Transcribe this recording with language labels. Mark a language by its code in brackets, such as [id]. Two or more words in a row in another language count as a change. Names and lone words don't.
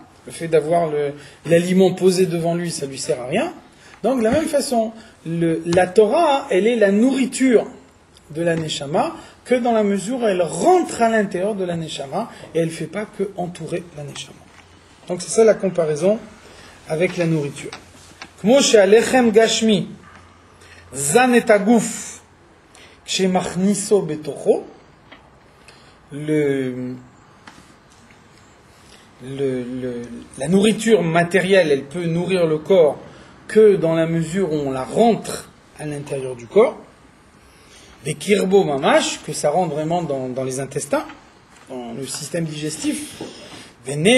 [fr] Le fait d'avoir l'aliment posé devant lui, ça lui sert à rien. Donc de la même façon, la Torah, elle est la nourriture de la Neshama, que dans la mesure où elle rentre à l'intérieur de la Neshama, et elle ne fait pas que entourer la Neshama. Donc c'est ça la comparaison avec la nourriture. [he] כמו שהלחם גשמי זן את הגוף כשמכניסו בתוכו, [fr] la nourriture matérielle, elle peut nourrir le corps que dans la mesure où on la rentre à l'intérieur du corps, des [he] קרבו ממש, [fr] que ça rentre vraiment dans les intestins, dans le système digestif, vene